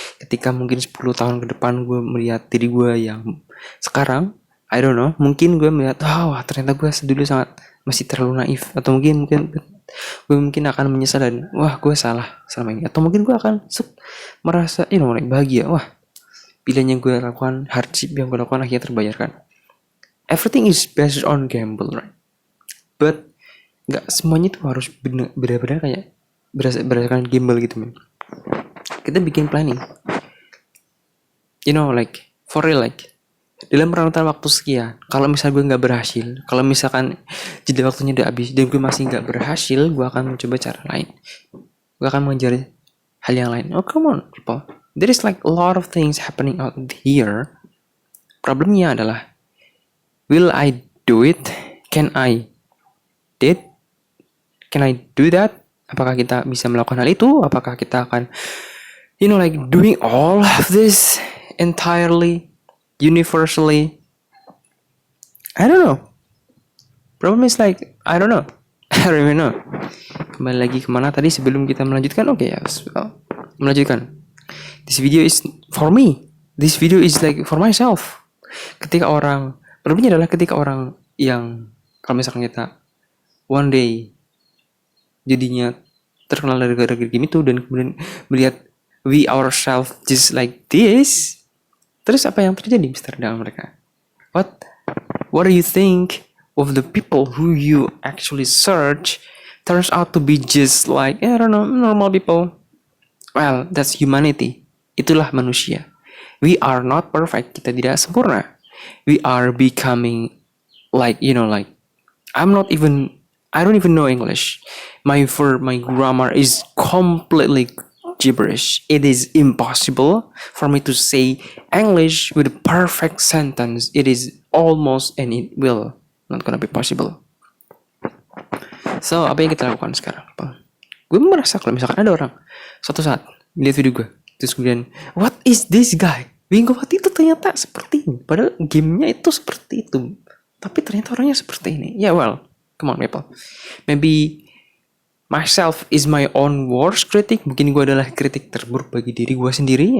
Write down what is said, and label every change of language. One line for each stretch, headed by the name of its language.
Indonesian: Ketika mungkin 10 tahun ke depan gue melihat diri gue yang sekarang,
English: I don't know,
Indonesian: mungkin gue melihat ternyata gue dulu sangat masih terlalu naif, atau mungkin gue akan menyesal dan gue salah selama ini, atau mungkin gue akan merasa bahagia, pilihan yang gue lakukan, hardship yang gue lakukan akhirnya terbayarkan.
English: Everything is based on gamble, right?
Indonesian: But nggak semuanya itu harus benar-benar kayak berdasarkan gamble gitu, men. Kita bikin planning,
English: for real,
Indonesian: dalam rentan waktu sekian, kalau misalnya gue nggak berhasil, kalau misalkan jeda waktunya udah habis dan gue masih nggak berhasil, gue akan mencoba cara lain, gue akan mengejar hal yang lain.
English: Oh come on people, there is like a lot of things happening out here.
Indonesian: Problemnya adalah,
English: will I do it? Can I do that?
Indonesian: Apakah kita bisa melakukan hal itu? Apakah kita akan
English: doing all of this entirely, universally? I don't know. Problem is I don't know. I don't even know.
Indonesian: Kembali lagi kemana tadi sebelum kita melanjutkan? Oke, ya. Melanjutkan.
English: This video is for me. This video is for myself.
Indonesian: Problemnya adalah ketika orang yang, kalau misalkan kita one day jadinya terkenal dari gara-gara game itu, dan kemudian melihat
English: we ourselves just like this,
Indonesian: terus apa yang terjadi Mister dalam mereka?
English: What do you think of the people who you actually search turns out to be just like, I don't know, normal people? Well, that's humanity.
Indonesian: Itulah manusia.
English: We are not perfect.
Indonesian: Kita tidak sempurna.
English: We are becoming I don't even know English. My grammar is completely gibberish. It is impossible for me to say English with a perfect sentence. It is almost and it will not gonna be possible.
Indonesian: So, apa yang kita lakukan sekarang? Gue merasa kalau misalkan ada orang suatu saat lihat video gue, terus kemudian,
English: what is this guy?
Indonesian: Winggawati itu ternyata seperti ini. Padahal gamenya itu seperti itu. Tapi ternyata orangnya seperti ini.
English: Yeah, well, come on people. Maybe myself is my own worst critic.
Indonesian: Mungkin gue adalah kritik terburuk bagi diri gue sendiri.